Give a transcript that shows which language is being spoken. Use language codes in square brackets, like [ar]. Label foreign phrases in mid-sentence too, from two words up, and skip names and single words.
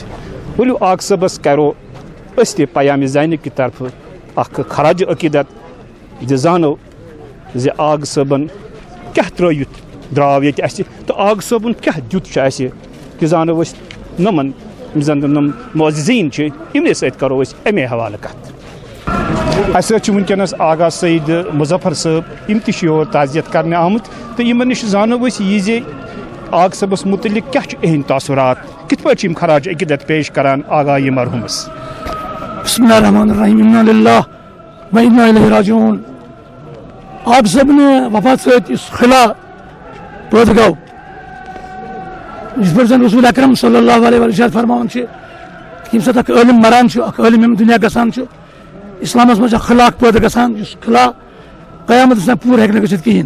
[ks] ؤلِو آغ صٲبس کرو أسۍ تہِ پیامِ زینہِ کہِ طرفہٕ اکھ خراج عقیدت زِ زانو زِ آغ صٲبن کیٛاہ ترٲوِتھ درٛاو ییٚتہِ اَسہِ تہٕ آغ صٲبُن کیٛاہ دیُت چھُ اَسہِ تہِ زانو أسۍ نۄمن یِم زن نۄم معززیٖن چھِ، یِمنٕے سۭتۍ کرو أسۍ امے حوالہٕ کتھ. اَسہِ سۭتۍ چھُ وٕنکیٚنس آغا سعید مظفر صٲب، یِم تہِ چھِ یور تعزیت کرنہِ آمٕتۍ تہٕ یِمن نِش زانو أسۍ یہِ زِ آغ صٲبس متعلق کیٛاہ چھُ اِہِنٛدۍ تاثرات، کِتھ پٲٹھۍ چھِ یِم خراج عقیدت پیش کران آغا یہِ مرحوٗمس. [ar] بسم اللہ الرحمن الرحیم، انا للہ و انا الیہ راجعون. [ks] آغ صٲبنہِ وفات سۭتۍ یُس خلا پٲدٕ گوٚو، یِتھ پٲٹھۍ زن رسول اکرم [ar] صلی اللہ علیہ وسلم [ks] فرماوان چھِ ییٚمہِ ساتہٕ اکھ عٲلم مران چھُ، اکھ عٲلم ییٚمہِ دُنیا گژھان چھُ، اسلامس منٛز چھُ اکھ خلا اکھ پٲدٕ گژھان یُس خلا قیامتس تام پوٗرٕ ہیٚکہِ نہٕ گٔژھِتھ کِہینۍ.